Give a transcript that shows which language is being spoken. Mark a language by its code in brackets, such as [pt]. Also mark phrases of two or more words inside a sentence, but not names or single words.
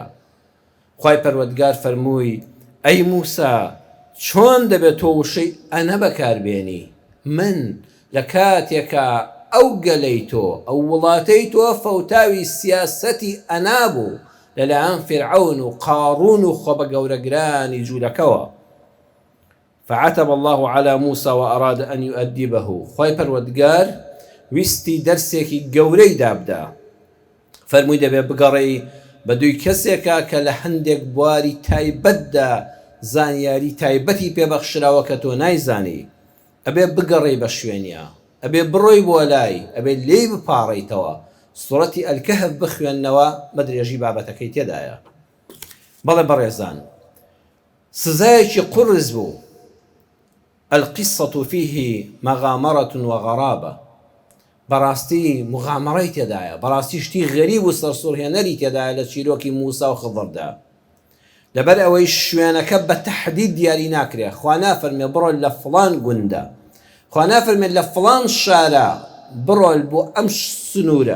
[ckb] خوای پەروەردگار فەرمووی ئەی موسا چۆن دەبێت تۆ وشەی ئەنە بەکاربێنی؟ من لە کاتێکە ئەو گەلەی تۆ ئەو وڵاتەی تۆ فەوتاوی سیاسەتی ئەنا بوو لەلایەن فرعون و قاڕون و خۆ بە گەورەگرانی جوولەکەوە. [ar] فعتب الله على موسى وأراد أن يؤدبه. [ckb] خوای پەروەردگار ویستی دەرسێکی گەورەی دابدا، فەرمووی دەبێت بگەڕێی بە دووی کەسێکە کە لە هەندێک بواری تایبەتدا زانیاری تایبەتی پێبەخشراوە کە تۆ نایزانی، ئەبێ بگەڕێی بە شوێنیە، ئەبێ بڕۆی بۆ لای، ئەبێ لێی بپاڕیتەوە. سوڕەتی ئەلکەهف بخوێننەوە بە درێژی بابەتەکەی تێدایە. بەڵێ بەڕێزان، سزایەکی قورس بوو. [ar] القصة فيه مغامرة وغرابة. [ckb] بەڕاستی مغامەڕەی تێدایە، بەڕاستی شتی غەریب و سەرسوڕهێنەری تێدایە لە چیرۆکی موسا و خضردا. لەبەر ئەوەی شوێنەکە بە تەحدید دیاری ناکرێ. خوا نافەرمێ بڕۆ لە فڵان گوندە، خوا نافەرمێ لە فڵان شارە بڕۆ بۆ ئەم سنوورە.